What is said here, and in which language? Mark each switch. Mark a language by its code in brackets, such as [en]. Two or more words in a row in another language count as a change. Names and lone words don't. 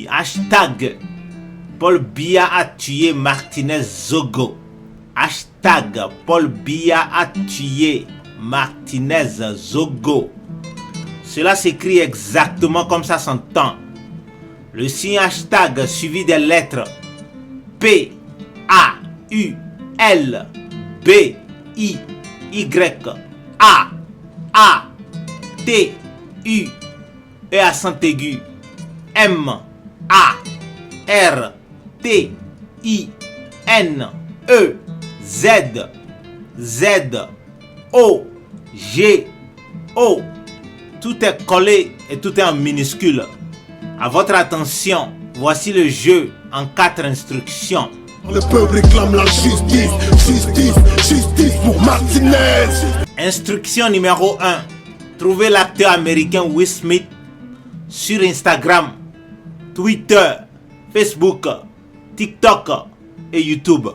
[fr] Hashtag Paul Biya a tué Martinez Zogo. Hashtag Paul Biya a tué Martinez Zogo. Cela s'écrit exactement comme ça s'entend. Le signe hashtag suivi des lettres P, A, U, L, B, I, Y, A, T, U, E accent aigu, M, A, R, T, I, N, E, Z, Z, O, G, O. Tout est collé et tout est en minuscule. À votre attention, voici le jeu en 4 instructions. Le peuple réclame la justice, justice, justice pour Martinez. Instruction numéro 1. Trouvez l'acteur américain Will Smith sur Instagram, Twitter, Facebook, TikTok et YouTube.